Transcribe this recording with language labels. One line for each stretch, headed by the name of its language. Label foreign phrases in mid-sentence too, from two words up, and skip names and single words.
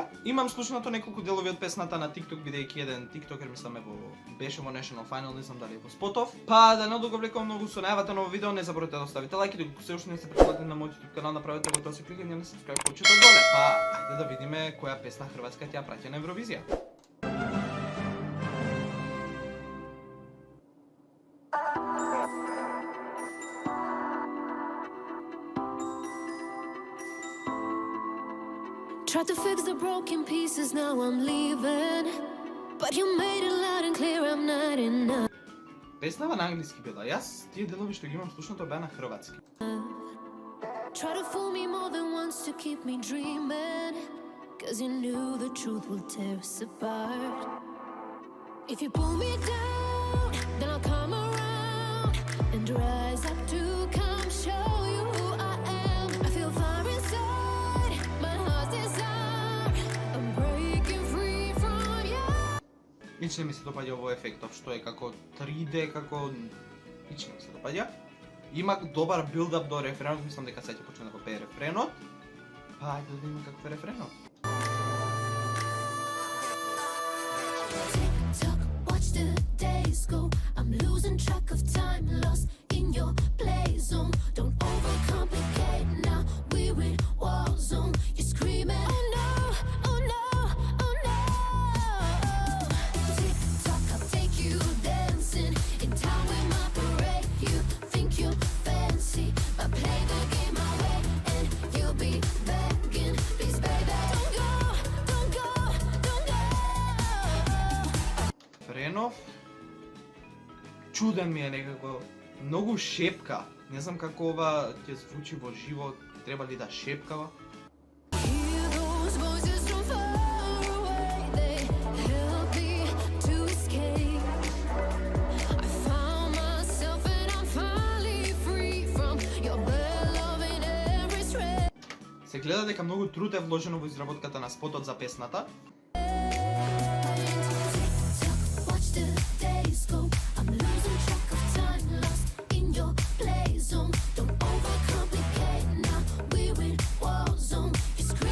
Macedonian: Имам слушнато неколку делови од песната на TikTok, бидејќи еден тиктокер мислам беше во
English: National Final,
Macedonian: не знам дали е во Спотов. Па да не одуговлекувам многу со најавата на овој видео, не заборавате да оставите лајк и доколку се уште не сте претплатени на мојот YouTube канал, направете го тоа со кликање на subscribe копчето доле. Па ајде да видиме која песна Хрватска ќе праќа на Евровизија.
English: Tried to fix the broken pieces, now I'm leaving. But you made it loud and clear I'm not enough.
Macedonian: Песнава на англиски била. Јас тие делови што ги имам слушнато беа на хрватски.
English: Try to fool me more than once to keep me dreaming. Cause you knew the truth will tear us apart. If you pull me down, then I'll come around and rise up to come show you who I am. I feel fire inside, my heart's desire. I'm breaking free from you.
Macedonian: Ич не ми се допаѓа овој ефектов што е како 3D, како ич не ми се допаѓа. Има добар билдап до рефренот, мислам дека сега ќе почне да го пее рефренот. Па ајде да видиме каков е рефренот.
English: Tick-tock, watch the days go. I'm losing track of time, lost in your play zone. Don't overcomplicate now, we're in war zone. You're screaming, oh no, oh no, oh no. Tick-tock, I'll take you dancing in town with my parade. You think you're fancy, but play the game my way and you'll be begging, please baby, don't go, don't go, don't go.
Macedonian: Френов чуден ми е некако, многу шепка. Не знам како ова ќе звучи во живо, треба ли да шепкава?
English: Hear those voices from far away, they help me to escape. I found myself and I'm finally free from your bad love in every stray.
Macedonian: Се гледа дека многу труд е вложено во изработката на спотот за песната.
English: Tick-tock, watch the days go. I'm losing track of time, lost in your play zone. Don't overcomplicate now, we're in war zone. You scream.